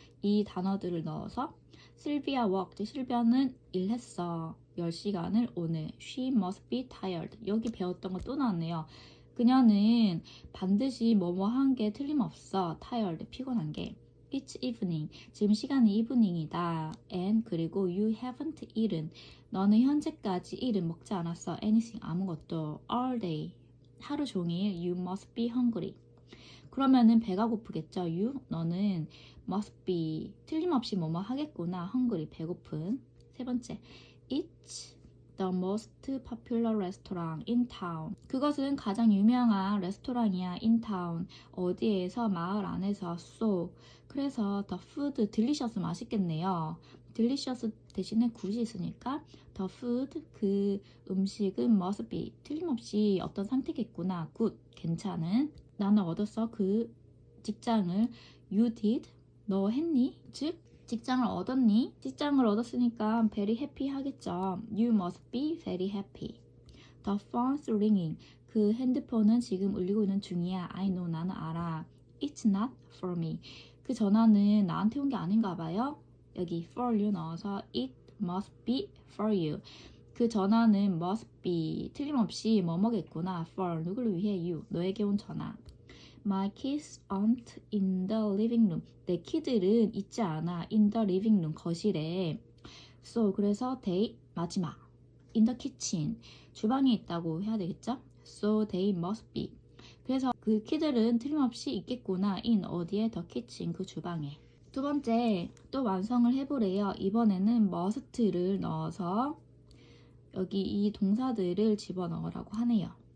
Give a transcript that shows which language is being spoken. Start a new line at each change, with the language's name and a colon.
Korean: 이 단어들을 넣어서 실비아 worked, 실비아는 일했어. 10시간을 오늘.
English: She must be tired.
Korean: 여기 배웠던 거 또 나왔네요. 그녀는 반드시 뭐뭐 한 게 틀림없어. tired, 피곤한 게.
English: It's evening.
Korean: 지금 시간이 evening이다.
English: And
Korean: 그리고
English: you haven't eaten.
Korean: 너는 현재까지 eaten 먹지 않았어. anything 아무것도.
English: all day.
Korean: 하루 종일
English: you must be hungry.
Korean: 그러면은 배가 고프겠죠. you 너는 must be 틀림없이 뭐뭐 하겠구나. hungry 배고픈. 세 번째.
English: It's the most popular restaurant in town.
Korean: 그것은 가장 유명한 레스토랑이야. in town. 어디에서 마을 안에서.
English: so 그래서 the food delicious 맛있겠네요.
Korean: delicious 대신에 good이 있으니까 the food 그 음식은 must be 틀림없이 어떤 상태겠구나. good 괜찮은. 나는 얻었어 그 직장을.
English: you did
Korean: 너 했니? 즉 직장을 얻었니? 직장을 얻었으니까
English: very happy
Korean: 하겠죠.
English: You must be very happy. The phone's ringing.
Korean: 그 핸드폰은 지금 울리고 있는 중이야.
English: I know
Korean: 나는 알아.
English: It's not for me.
Korean: 그 전화는 나한테 온 게 아닌가 봐요.
English: 여기 for you 넣어서 it must be for you.
Korean: 그 전화는 must be 틀림없이 뭐뭐겠구나. for 누구를 위해 you 너에게 온 전화.
English: My kids aren't in the living room.
Korean: 내 키들은 있지 않아.
English: in the living room
Korean: 거실에. So 그래서 they 마지막
English: in the kitchen
Korean: 주방에 있다고 해야 되겠죠?
English: So they must be.
Korean: 그래서 그 키들은 틀림없이 있겠구나. in 어디에 the kitchen 그 주방에. 두 번째 또 완성을 해보래요. 이번에는 must를 넣어서 여기 이 동사들을 집어넣으라고 하네요.